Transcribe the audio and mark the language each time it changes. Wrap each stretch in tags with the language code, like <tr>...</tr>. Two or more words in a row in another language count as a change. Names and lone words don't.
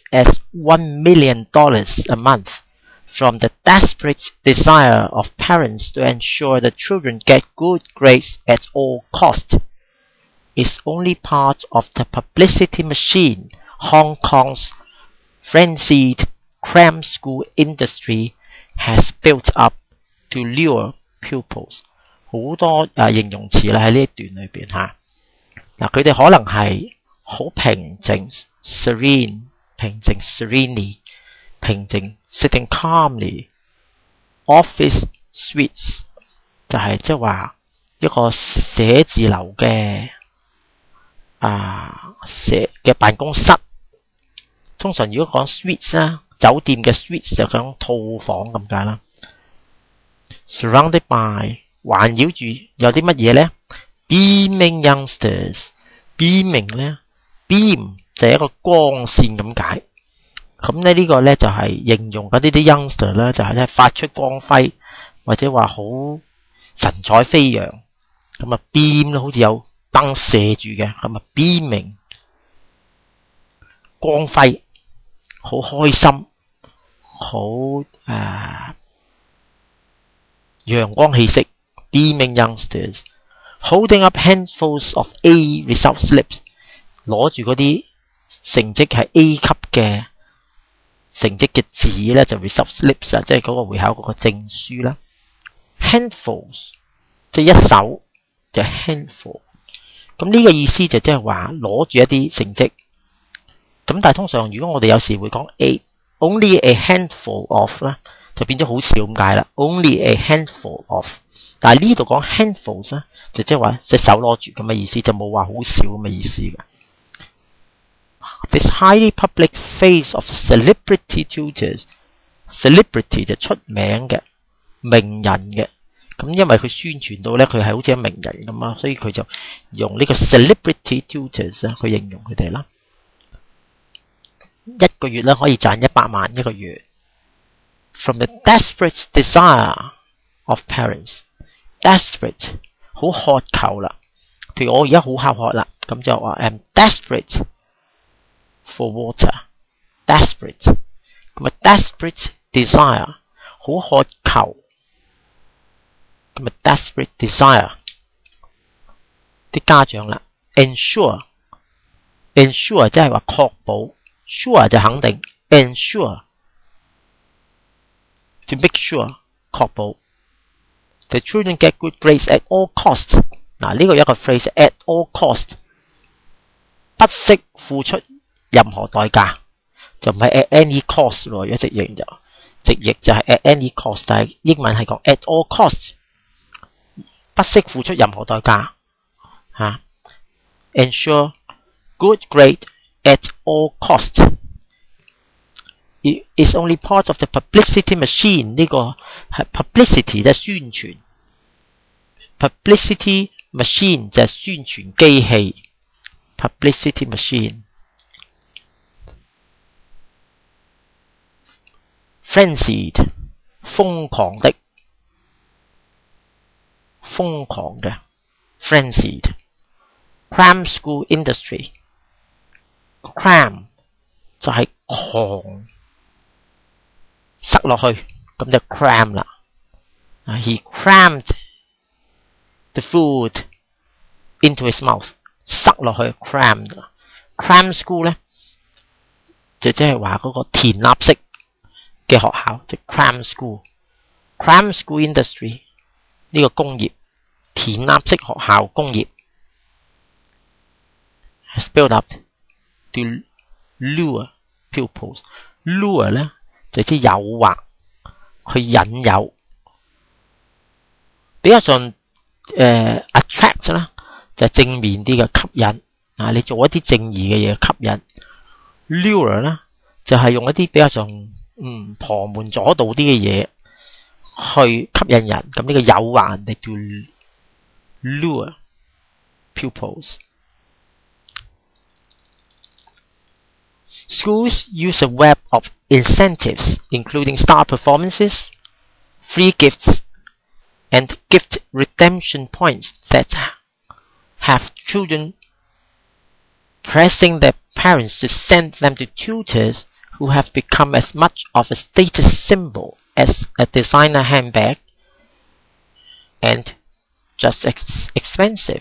<en>as $1 million a month from the desperate desire of parents to ensure the children get good grades at all costs is only part of the publicity machine Hong Kong's frenzied cram school industry has built up to lure pupils。</en> <yue>好多形容詞啦喺呢一段裏邊嚇。嗱佢哋可能係好平靜 serene 平靜 serenely 平靜</yue> <en>sitting calmly。 Office suites</en> <yue>就係即係話一個寫字樓嘅嘅辦公室。通常如果講 suites 啦，酒店嘅 suites 就講套房咁解啦。</yue> <en>Surrounded by</en> <yue>環繞住有啲乜嘢咧 ？</yue> <en>Beaming youngsters beaming</en> <yue>咧 beam 就係一個光線咁解。咁咧呢個咧就係形容嗰啲youngster 咧就係咧發出光輝或者話好神采飛揚。咁啊 beam 咧好似有燈射住嘅，咁啊 beaming。光輝，好開心，好陽光氣息</yue> <en>，beaming youngsters holding up handfuls of A result slips，</en> <yue>攞住嗰啲成績係 A 級嘅成績嘅紙咧，就</yue> <en>result slips</en> <yue>啊，即係嗰個會考嗰個證書啦。handfuls 即係一手就 handful， 咁呢個意思就即係話攞住一啲成績。咁但係通常如果我哋有時會講</yue> <en>only a handful of</en> <yue>啦，就變咗好少咁解啦。</yue> <en>only a handful of，</en> <yue>但係呢度講 handfuls 咧，就即係話隻手攞住咁嘅意思，就冇話好少咁嘅意思嘅。</yue> <en>This highly public face of celebrity tutors，</en> <yue>celebrity 就出名嘅名人嘅，咁因為佢宣傳到咧佢係好似一名人咁啊，所以佢就用呢個</yue> <en>celebrity tutors</en> <yue>去形容佢哋啦。一個月咧可以賺100萬一個月。</yue> <en>From the desperate desire of parents，</en> <yue>desperate 好渴求啦。譬如我而家好口渴啦，咁就話</yue> <en>I'm desperate for water，</en> <yue>desperate，咁啊</yue> <en>desperate desire</en> <yue>好渴求，咁啊</yue> <en>desperate desire。</en> <yue>啲家長啦 ensure 即係話確保。Sure 就肯定 ，</yue> <en>ensure to make sure</en> <yue>確保。</yue> <en>The children get good grades at all cost。</en> <yue>嗱呢個有一個 phrase</yue> <en>at all cost，</en> <yue>不惜付出任何代價，就唔係</yue> <en>at any cost</en> <yue>咯。如果直譯就係</yue> <en>at any cost，</en> <yue>但係英文係講</yue> <en>at all cost，</en> <yue>不惜付出任何代價嚇。</yue> <en>Ensure good grade at all costs. It is only part of the publicity machine。</en> <yue>呢個係 publicity 就係宣傳 ，</yue> <en>publicity machine</en> <yue>就係宣傳機器 ，</yue> <en>publicity machine。 Frenzied</en> <yue>瘋狂的</yue> <en>，frenzied。 Cram school industry，</en> <yue>cram 就係狂塞落去，咁就 cram 啦。He</yue> <en>crammed the food into his mouth，</en> <yue>塞落去 cram。</yue> <en>cram school</en> <yue>咧就即係話嗰個填鴨式嘅學校，就</yue> <en>cram school。 cram school industry</en> <yue>呢個工業，填鴨式學校工業。</yue> <en>Spelled up to lure pupils。</en> <yue>lure 咧就即係誘惑，去引誘。比較上attract 啦，就係正面啲嘅吸引啊！你做一啲正義嘅嘢吸引。lure 咧就係用一啲比較上旁門左道啲嘅嘢去吸引人，咁呢個誘惑人哋叫 lure</yue> <en>pupils。Schools use a web of incentives, including star performances, free gifts, and gift redemption points that have children pressing their parents to send them to tutors who have become as much of a status symbol as a designer handbag and just expensive.</en>